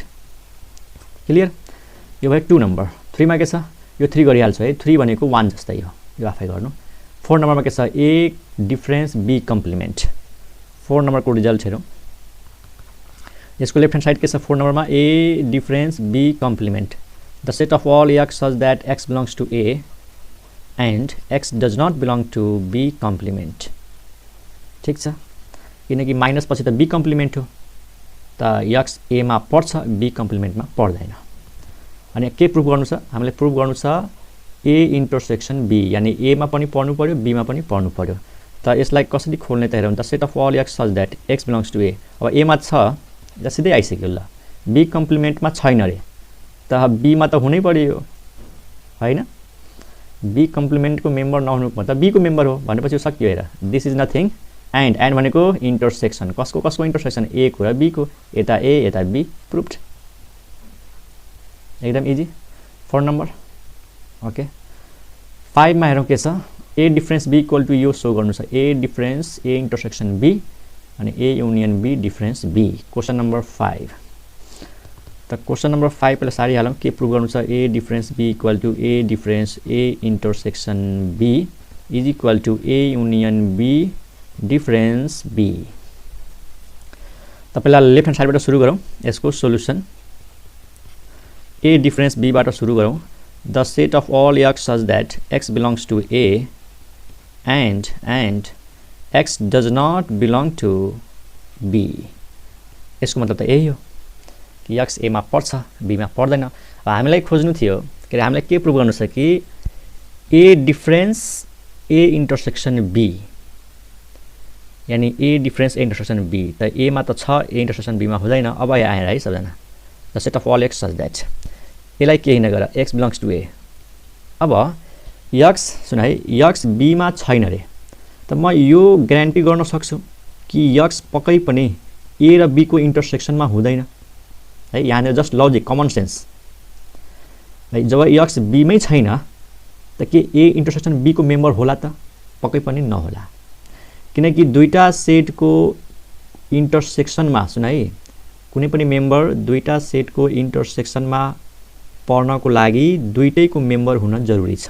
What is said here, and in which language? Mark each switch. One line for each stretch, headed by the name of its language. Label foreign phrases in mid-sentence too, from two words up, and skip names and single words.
Nepali: क्लियर। यो भयो 2 नम्बर। 3 मा के छ यो 3 गरिहाल्छ है। 3 भनेको 1 जस्तै हो यो आफै गर्नु। 4 नम्बरमा के छ
English: A difference B complement.
Nepali: 4 नम्बरको रिजल्ट हेरौँ। यसको
English: left hand side
Nepali: के छ 4 नम्बरमा
English: A difference B complement the set of all x such that x belongs to A and x does not belong to B complement.
Nepali: ठिक छ किनकि माइनस पछि त
English: B complement
Nepali: हो त एक्स ए मा पर्छ
English: B complementमा
Nepali: पर्दैन। अनि के प्रुभ गर्नु छ हामीले प्रुभ गर्नु छ
English: A intersection B
Nepali: यानी ए मा पनि पढ्नु पर्यो बी मा पनि पढ्नु पर्यो। त यसलाई कसरी खोल्ने त हेरौँ त।
English: set of all x such that x belongs to A.
Nepali: अब ए मा छ र सिधै आइसक्यो ल।
English: B complementमा
Nepali: छैन रे त बी मा त हुनै पर्यो हैन।
English: B complementको
Nepali: मेम्बर नहुनु त बी को मेम्बर हो भनेपछि सक्यो हेर।
English: this is nothing and
Nepali: भनेको इन्टरसेक्सन कसको कसको इन्टरसेक्सन ए को र बी को। यता ए यता बी प्रुभड। एकदम इजी। 4 नम्बर ओके। 5 मा हेरौँ के छ
English: A difference B equal to
Nepali: यो सो गर्नु छ
English: A difference A intersection B
Nepali: अनि
English: A union B difference B. question number 5
Nepali: त
English: question number 5
Nepali: पहिला सारिहालौँ। के प्रुभ गर्नु छ
English: A difference B equal to A difference A intersection B is equal to A union B difference B.
Nepali: त पहिला
English: left hand sideबाट
Nepali: सुरु गरौँ यसको सोलुसन।
English: A difference B
Nepali: बाट सुरु गरौँ।
English: the set of all x such that x belongs to A and x does not belong to B.
Nepali: यसको मतलब त यही हो कि एक्स ए मा पर्छ बी मा पर्दैन। अब हामीलाई खोज्नु थियो के अरे हामीलाई के प्रुभ गर्नु छ कि
English: A difference A intersection B
Nepali: यानी
English: A difference A intersection B
Nepali: त ए मा त छ
English: A intersection B
Nepali: मा हुँदैन। अब यहाँ आएर है सबजना
English: the set of all x such that
Nepali: यसलाई केही नगर
English: x belongs to A.
Nepali: अब एक्स सुन है एक्स बी मा छैन रे त म यो ग्यारेन्टी गर्न सक्छु कि एक्स पक्कै पनि ए र बी को इन्टरसेक्सनमा हुँदैन है। यहाँनिर
English: just logic common sense
Nepali: है। जब एक्स बी मै छैन त के
English: A intersection B
Nepali: को मेम्बर होला त पक्कै पनि नहोला किनकि दुईटा सेटको इन्टरसेक्सनमा सुन है कुनै पनि मेम्बर दुईटा सेटको इन्टरसेक्सनमा पर्नको लागि दुईटैको मेम्बर हुन जरुरी छ।